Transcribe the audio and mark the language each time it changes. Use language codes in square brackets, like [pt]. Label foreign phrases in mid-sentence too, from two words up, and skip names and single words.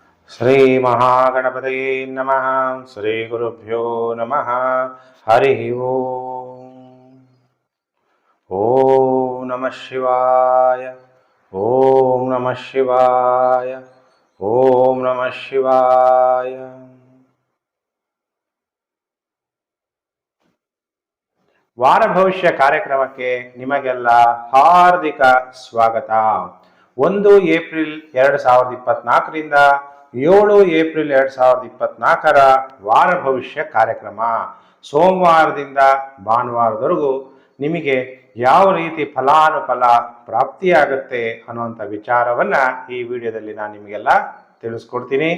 [sa] ಶ್ರೀ ಮಹಾಗಣಪತಯೇ ನಮಃ. ಶ್ರೀ ಗುರುಭ್ಯೋ ನಮಃ. ಹರಿ ಓಂ. ಓಂ ನಮಃ ಶಿವಾಯ. ಓಂ ನಮಃ ಶಿವಾಯ. ಓಂ ನಮಃ ಶಿವಾಯ. [kn] ವಾರ ಭವಿಷ್ಯ ಕಾರ್ಯಕ್ರಮಕ್ಕೆ ನಿಮಗೆಲ್ಲ ಹಾರ್ದಿಕ ಸ್ವಾಗತ. 1 ಏಪ್ರಿಲ್ 2024ರಿಂದ 7 ಏಪ್ರಿಲ್ 2024ರ ವಾರ ಭವಿಷ್ಯ ಕಾರ್ಯಕ್ರಮ ಸೋಮವಾರದಿಂದ ಭಾನುವಾರದವರೆಗೂ ನಿಮಗೆ ಯಾವ ರೀತಿ ಫಲಾನುಫಲ ಪ್ರಾಪ್ತಿಯಾಗುತ್ತೆ ಅನ್ನುವಂಥ ವಿಚಾರವನ್ನ ಈ ವಿಡಿಯೋದಲ್ಲಿ ನಾನು ನಿಮಗೆಲ್ಲ ತಿಳಿಸ್ಕೊಡ್ತೀನಿ.